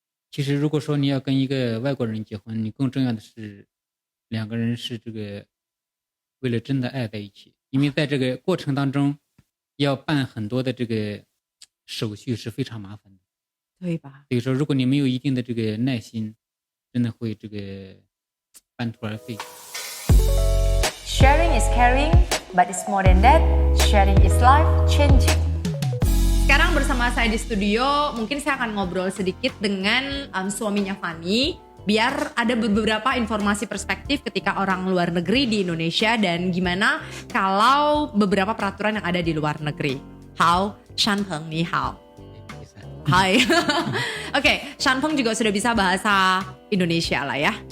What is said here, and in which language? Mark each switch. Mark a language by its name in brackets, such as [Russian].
[Chinese] 其实如果说你要跟一个外国人结婚，你更重要的是两个人是这个为了真的爱在一起，因为在这个过程当中要办很多的这个手续是非常麻烦的，对吧？所以说如果你没有一定的这个耐心，真的会这个半途而废。 [English] Sharing is caring, but it's more than that. Sharing is life changing. [Indonesian] Sekarang bersama saya di studio, mungkin saya akan ngobrol sedikit dengan suaminya Fanny, biar ada beberapa informasi perspektif ketika orang luar negeri di Indonesia dan gimana kalau beberapa peraturan yang ada di luar negeri. Hao, Shanpeng, [Chinese] ni hao. [Indonesian] Hai. Oke, Shanpeng juga sudah bisa bahasa Indonesia lah ya.